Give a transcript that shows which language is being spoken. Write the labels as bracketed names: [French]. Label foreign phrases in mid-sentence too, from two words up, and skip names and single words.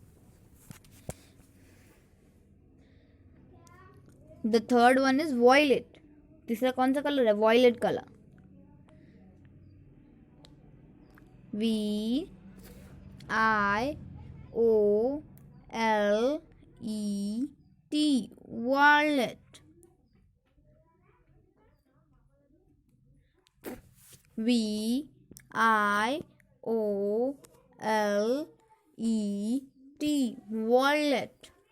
[English] The third one is violet. [Hindi] तीसरा कौन सा कलर है? [English] violet color. VIOLET, violet. VIOLET, violet.